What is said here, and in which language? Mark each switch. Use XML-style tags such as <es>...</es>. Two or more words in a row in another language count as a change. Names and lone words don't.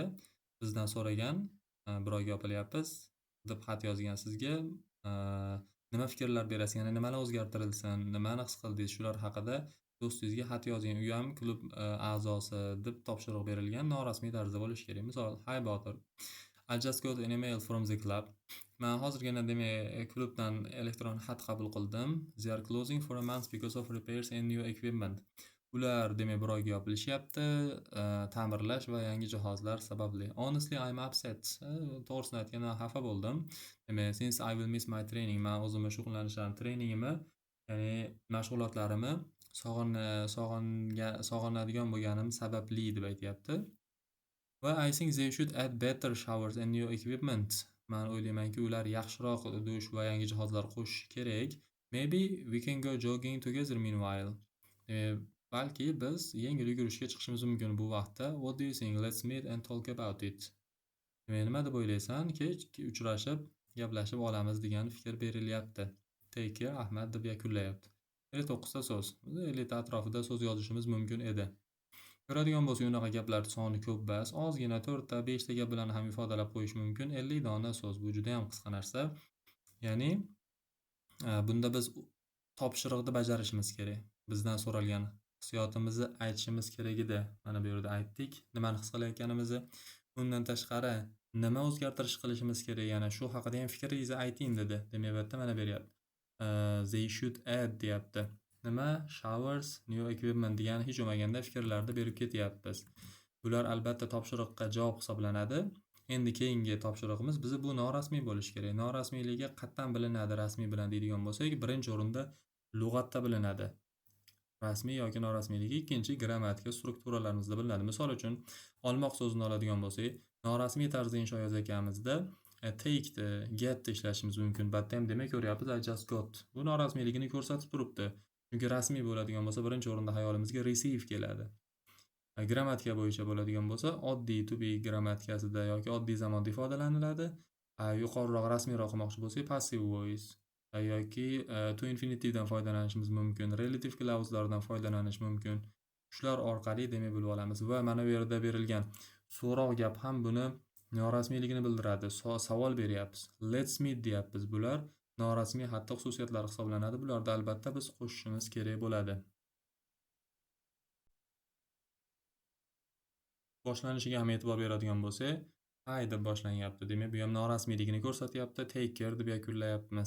<uz>Bizdan so'ragan, birovga yopilyapmiz deb xat yozgan sizga, nima fikrlar berasiz, ya'ni nimalar o'zgartirilsin, nimani his qildingiz, shular haqida do'stingizga xat yozing. U ham klub a'zosi deb topshiriq berilgan, norasmiy tarzda bo'lishi kerak. Misol, hi Botir,</uz> <en>I just got an email from the club.</en> <uz>Men hozirgina demak klubdan elektron xat qabul qildim.</uz> <en>They are closing for a month because of repairs and new equipment.</en> <uz>Ular demak birovga yopilishyapti, ta'mirlash va yangi jihozlar sababli.</uz> <en>Honestly, I'm upset.</en> <uz>To'g'risini aytganda xafa bo'ldim. Demak,</uz> <en>since I will miss my training,</en> <uz>men o'zimni shug'ullanishlarim, treningimni, ya'ni mashg'ulotlarimni sog'inadigan bo'lganim sababli deb aytyapti.</uz> <en>Va I think they should add better showers and new equipment.</en> <uz>Men o'ylaymanki, ular yaxshiroq dush va yangi jihozlar qo'shish kerak.</uz> <en>Maybe we can go jogging together meanwhile.</en> <uz>Balki biz yengil yugurishga chiqishimiz mumkin bu vaqtda.</uz> <en>What do you think? Let's meet and talk about it.</en> <uz>Nima deb o'ylaysan? Kech uchrashib, gaplashib olamiz degan fikr berilyapti.</uz> <en>Take care,</en> <uz>Ahmad deb yakunlayapti. 59 ta so'z. 50 ta atrofida so'z yozishimiz mumkin edi. Ko'radigan bo'lsak, unaqa gaplar soni ko'p emas, ozgina 4 ta, 5 ta gap bilan ham ifodalab qo'yish mumkin. 50 dona so'z, bu juda ham qisqa narsa. Ya'ni bunda biz topshiriqni bajarishimiz kerak. Bizdan so'ralgan hissiyotimizni aytishimiz kerak edi. Mana bu yerda aytdik, nimani his qilayotganimizni. Undan tashqari nima o'zgartirish qilishimiz kerak, yana shu haqida ham fikringizni ayting dedi. Demak, bu yerda mana beryapti.</uz> <en>They should add</en> <uz>deyapti. Nima?</uz> <en>Showers, new equipment</en> <uz>degan hech bo'lmaganda fikrlarni berib ketyapmiz. Bular albatta topshiriqqa javob hisoblanadi. Endi keyingi topshiriqimiz bizi bu norasmiy bo'lishi kerak. Norasmiyligi qatdan bilinadi rasmiy bilan deydigan bo'lsak, birinchi o'rinda lug'atda bilinadi. Rasmiy yoki norasmiyligi, ikkinchi grammatika strukturalarimizda bilinadi. Misol uchun, olmoq so'zini oladigan bo'lsak, norasmiy tarzda insho yozayotganimizda</uz> <en>take, get</en> <uz>ishlashimiz mumkin. Batda ham demak ko'ryapmiz,</uz> <en>I just got.</en> <uz>Bu norasmiyligini ko'rsatib turibdi. Chunki rasmiy bo'ladigan bo'lsa, birinchi o'rinda hayolimizga receive keladi. Grammatika bo'yicha bo'ladigan bo'lsa, oddiy</uz> <en>to be</en> <uz>grammatikasida yoki oddiy zamonda ifodalaniladi. Yuqoriroq rasmiyroq qilmoqchi bo'lsak,</uz> <en>passive voice</en> <uz>yoki</uz> <en>to infinitive</en> <uz>dan foydalanishimiz mumkin,</uz> <en>relative clause'lardan</en> <uz>foydalanish mumkin. Shular orqali demak bilib olamiz va mana bu yerda berilgan so'roq gap ham buni norasmiyligini bildiradi. Savol beryapmiz.</uz> <en>Let's meet</en> <uz>deyapmiz. Bular norasmiy xatti xususiyatlari hisoblanadi. Bularda albatta biz qo'shishimiz kerak bo'ladi. Boshlanishiga ham e'tibor beradigan bo'lsak, hi deb boshlanyapti. Demak, bu ham norasmiyligini ko'rsatyapti.</uz> <en>Take care</en> <uz>deb yakunlayapmiz.</uz>